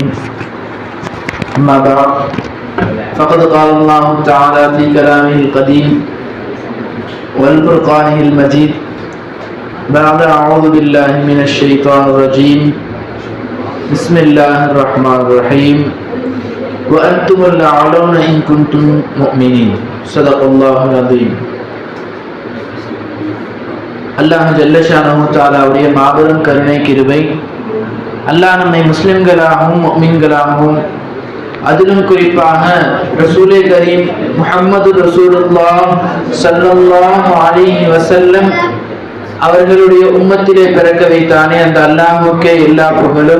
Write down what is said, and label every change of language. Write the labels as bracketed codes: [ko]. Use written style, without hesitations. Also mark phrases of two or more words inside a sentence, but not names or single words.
[ar] أما بعد فقد قال الله تعالى في كلامه القديم والفرقانه المجيد بعد أعوذ بالله من الشيطان الرجيم بسم الله الرحمن الرحيم وأنتم الأعلون إن كنتم مؤمنين صدق الله العظيم. [ta] அல்லாஹ் [ar] جل شأنه تعالى [ta] மாபெரும் கருணை கிருபை, அல்லாஹ் நம்மை முஸ்லிம்களாகவும் முஃமின்களாகவும் அதிலும் குறிப்பாக ரசூலே கரீம் முஹம்மது [ar] رسول الله صلى الله عليه وسلم [ta] அவர்களுடைய உம்மத்திலே பிறக்க வைத்தானே அந்த அல்லாஹ்வுக்கே எல்லா புகழும்.